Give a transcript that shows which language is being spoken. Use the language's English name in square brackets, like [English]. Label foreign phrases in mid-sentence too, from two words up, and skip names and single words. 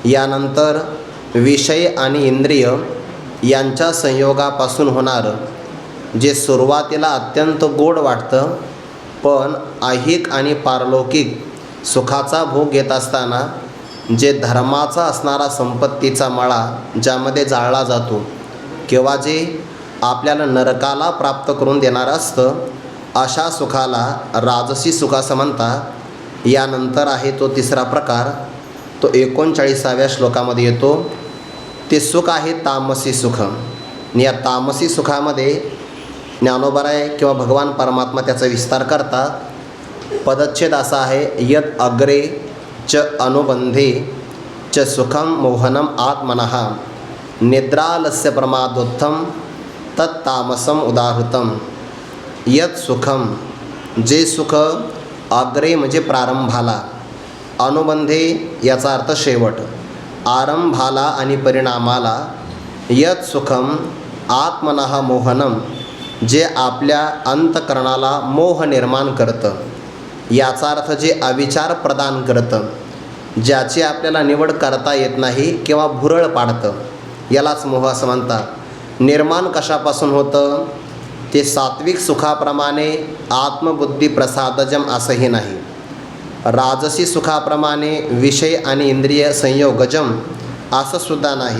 [Marathi] यानंतर विषय आणि इंद्रिय यांच्या संयोगापासून होणारं जे सुरुवातीला अत्यंत गोड वाटतं पण ऐहिक आणि पारलौकिक सुखाचा भोग घेत असताना जे धर्माचा असणारा संपत्तीचा मळा ज्यामध्ये जाळला जातो किंवा जे आपल्याला नरकाला प्राप्त करून देणारं असतं अशा सुखाला राजसी सुख असं म्हणतात। यानंतर आहे तो 3रा प्रकार तो 39व्या श्लोकामध्ये येतो ते सुख आहे तामसी सुख। या तामसी सुखामध्ये ज्ञानोबाराय किंवा भगवान परमात्मा त्याचा विस्तार करतात। [Sanskrit] पदच्छेद असा आहे यत अग्रे च अनुबंधे च सुखम मोहनम आत्मनः निद्रालस्य प्रमादोत्थम तत्तामसम उदाहृतम। यत सुखम [Marathi] जे सुख अग्रे म्हणजे प्रारंभाला अनुबंधे याचा अर्थ शेवट आरंभाला आणि परिणामाला [Sanskrit] यत सुखम आत्मनः मोहनम [Marathi] जे आपल्या अंतकरणाला मोह निर्माण करतं याचा अर्थ जे अविचार प्रदान करतं ज्याची आपल्याला निवड करता येत नाही किंवा भुरळ पाडतं यालाच मोह असं म्हणतात। निर्माण कशापासून होतं ते सात्विक सुखाप्रमाणे [Sanskrit] आत्मबुद्धी प्रसादजम [Marathi] असंही नाही राजसी सुखाप्रमाणे विषय आणि इंद्रिय संयोगजम असं सुद्धा नाही।